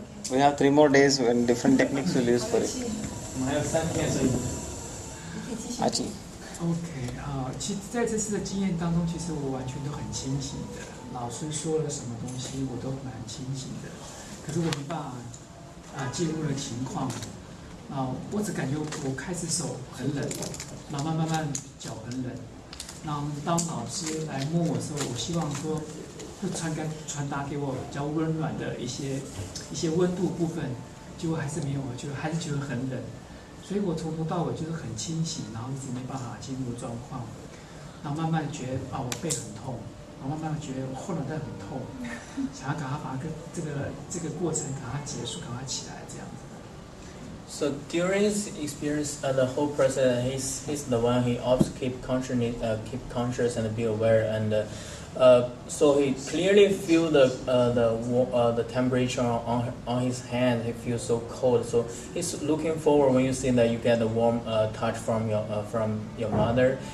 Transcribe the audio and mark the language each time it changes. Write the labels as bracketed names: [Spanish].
[English] We have 3 more days when different techniques will use for it. [Chinese] 我们还有3天，所以。阿基。 OK 其实在这次的经验当中，其实我完全都很清醒的。老师说了什么东西，我都蛮清醒的。可是我没办法介入了情况。我只感觉我开始手很冷，然后慢慢脚很冷。然后当老师来摸我的时候，我希望说会传达给我比较温暖的一些温度部分，结果还是没有，还是觉得很冷。所以我从头到尾就是很清醒，然后一直没办法进入状况，然后慢慢觉得我背很痛，然后慢慢觉得我后脑袋很痛，想要赶快把这个过程赶快结束，赶快起来这样子。 [English] So during his experience, the whole process, he's the one he always keep conscious and be aware. And So he clearly feel the temperature on his hand. He feels so cold. So he's looking forward when you see that you get a warm touch from your mother.